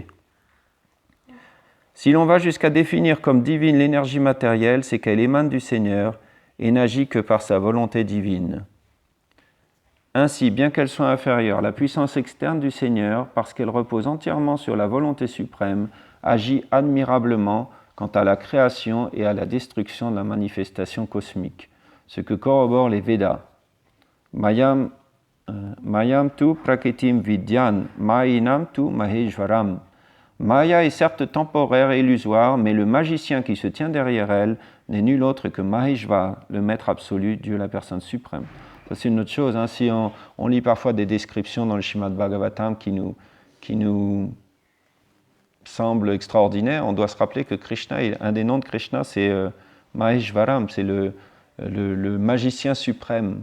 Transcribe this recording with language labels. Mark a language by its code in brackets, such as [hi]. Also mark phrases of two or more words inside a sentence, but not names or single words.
[fr] Si l'on va jusqu'à définir comme divine l'énergie matérielle, c'est qu'elle émane du Seigneur et n'agit que par sa volonté divine. Ainsi, bien qu'elle soit inférieure, la puissance externe du Seigneur, parce qu'elle repose entièrement sur la volonté suprême, agit admirablement quant à la création et à la destruction de la manifestation cosmique, ce que corroborent les Védas. [sa] मायां तु प्रकृतिं विद्यान् मायिनं तु महेश्वरम्. [fr] Maya est certes temporaire et illusoire, mais le magicien qui se tient derrière elle n'est nul autre que Maheshvar, le maître absolu, Dieu la personne suprême. Ça, c'est une autre chose. Hein. Si on lit parfois des descriptions dans le Srimad Bhagavatam qui nous semblent extraordinaires, on doit se rappeler que Krishna, un des noms de Krishna, c'est Maheshvaram, c'est le magicien suprême.